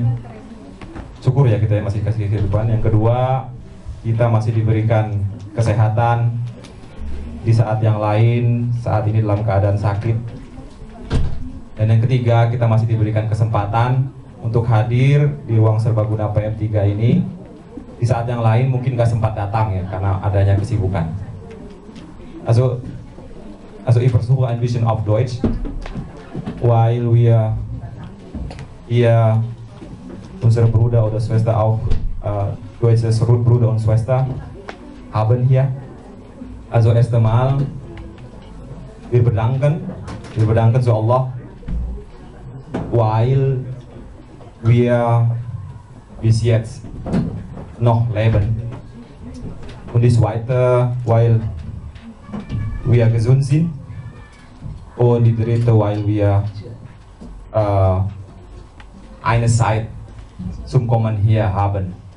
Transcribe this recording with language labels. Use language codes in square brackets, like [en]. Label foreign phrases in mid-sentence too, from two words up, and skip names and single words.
[id] Syukur ya kita masih dikasih kehidupan. Yang kedua, kita masih diberikan kesehatan di saat yang lain saat ini dalam keadaan sakit. Dan yang ketiga, kita masih diberikan kesempatan untuk hadir di ruang serbaguna PM3 ini di saat yang lain mungkin gak sempat datang ya karena adanya kesibukan. [de] Also ich versuche ein bisschen auf Deutsch, weil wir hier unsere Bruder oder Schwester auch deutsche Bruder und Schwester haben hier. Also erst einmal wir bedanken zu Allah, weil wir bis jetzt noch leben, und die zweite, weil wir gesund sind, und die dritte, weil wir eine Zeit zum Kommen hier haben.